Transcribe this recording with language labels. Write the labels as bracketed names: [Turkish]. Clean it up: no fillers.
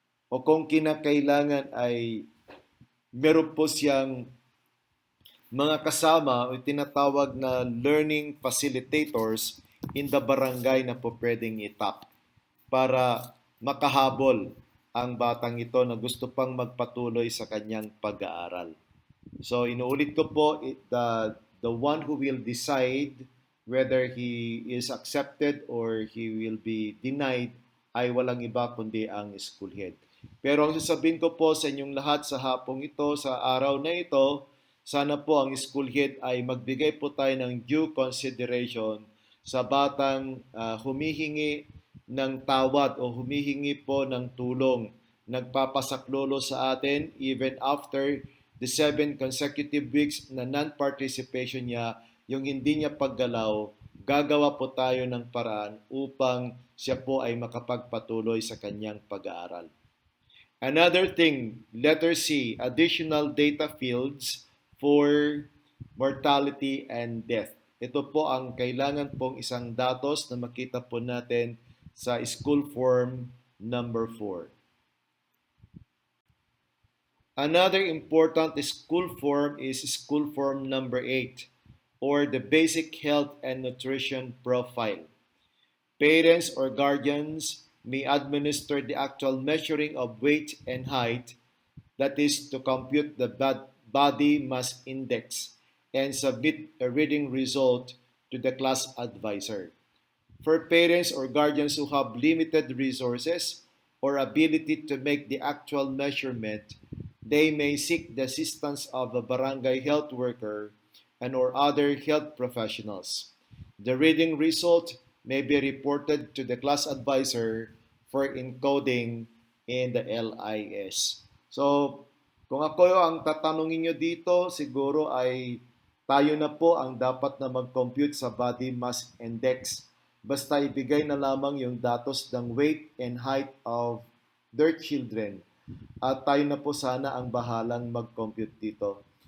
[Filipino] O kung kinakailangan ay meron po siyang mga kasama o tinatawag na learning facilitators in the barangay na po pwedeng itap para makahabol ang batang ito na gusto pang magpatuloy sa kanyang pag-aaral. So inuulit ko po, [English] the one who will decide whether he is accepted or he will be denied [Filipino] ay walang iba kundi ang school head. Pero ang sasabihin ko po sa inyong lahat sa hapong ito, sa araw na ito, sana po ang school head ay magbigay po tayo ng due consideration sa batang humihingi ng tawad o humihingi po ng tulong, nagpapasaklolo sa atin [English] even after the 7 consecutive weeks [Filipino] na non-participation niya, yung hindi niya paggalaw, gagawa po tayo ng paraan upang siya po ay makapagpatuloy sa kanyang pag-aaral. [English] Another thing, letter C, additional data fields for mortality and death. [Filipino] Ito po ang kailangan pong isang datos na makita po natin sa school form number 4. [English] Another important school form is school form number 8, or the basic health and nutrition profile. Parents or guardians may administer the actual measuring of weight and height, that is to compute the body mass index, and submit a reading result to the class advisor. For parents or guardians who have limited resources or ability to make the actual measurement, they may seek the assistance of a barangay health worker and or other health professionals. The reading result may be reported to the class advisor for encoding in the LIS. [Filipino] So, kung ako ang tatanungin nyo dito, siguro ay tayo na po ang dapat na mag-compute sa body mass index. Basta ibigay na lamang yung datos ng [English] weight and height of their children [Filipino] at tayo na po sana ang bahalang mag-compute dito.